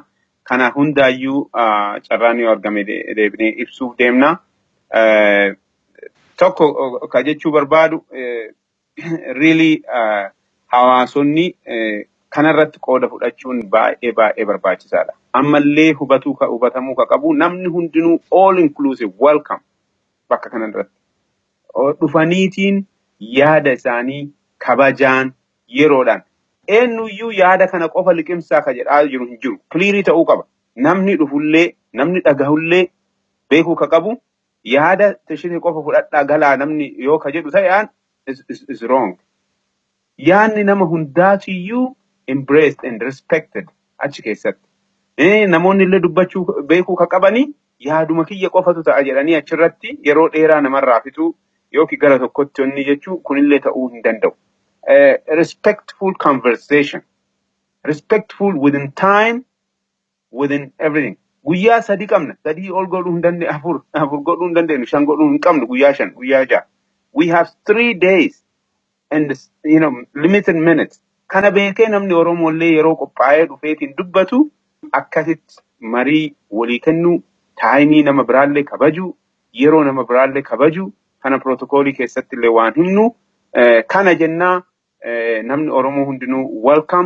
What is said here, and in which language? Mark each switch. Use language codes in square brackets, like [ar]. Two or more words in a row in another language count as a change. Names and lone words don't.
[om] Kana hundaayyuu carraan yoo argame deebinee ibsuuf deemna. Tokko ka jechuu barbaadu really hawaasonni kanarratti qooda fudhachuun baay'ee barbaachisaadha. Ammallee hubatamuu ka qabu namni hundinuu [en] all inclusive welcome [om] bakka kanarratti. Dhufaniitiin yaada isaanii kabajaan yeroodhaan eenyuyyuu yaada kana qofa liqimsaa ka jedhaa jiru hin jiru. Clearii ta'uu qaba. Namni dhufullee namni dhagahullee beekuu ka qabu yaada tashinii qofa fudhadhaa galaa namni yoo ka jedhu ta'an [en] is wrong. [om] Yaanni nama hundaatiyyuu [en] embraced and respected [om] achi keessatti. Namoonni illee dubbachuu beekuu ka qabanii yaaduma kiyya qofatu ta'a jedhanii achirratti yeroo dheeraa namarraa fixuu yookiin gara tokkotti onni jechuu kunillee ta'uu hin danda'u. [en] Respectful conversation. Respectful within time, within everything. [om] Guyyaa 3 qabna. 3 ol godhuu hin dandeenyu, 4 godhuu hin dandeenyu, 5 godhuu hin qabnu guyyaa 5, guyyaa 6. [en] We have 3 days and limited minutes. [om] Kana beekee namni Oromoollee yeroo qophaa'ee dhufeetiin dubbatu akkasitti marii walii kennuu, taayimii nama biraallee kabaju, yeroo nama biraallee kabaju, kana protocoli keessatti illee waan himnu kana jennaa namni Oromoo hundinuu welcome.